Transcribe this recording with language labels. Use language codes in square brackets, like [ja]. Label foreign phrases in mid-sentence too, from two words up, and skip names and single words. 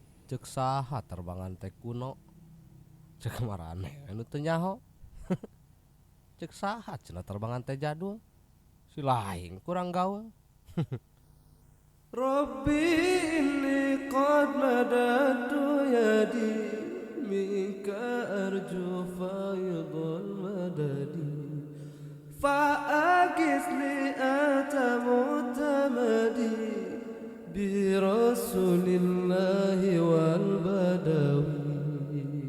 [su] Cek saha terbangan teh kuno, cek marane anu teu nyaho. Cek saha cenah terbangan teh jadul, si lain kurang gaul. [ar] ربي إني قد مددت يدي منك أرجو فيض المدد فأغثني أنت معتمدي برسول الله والبدوي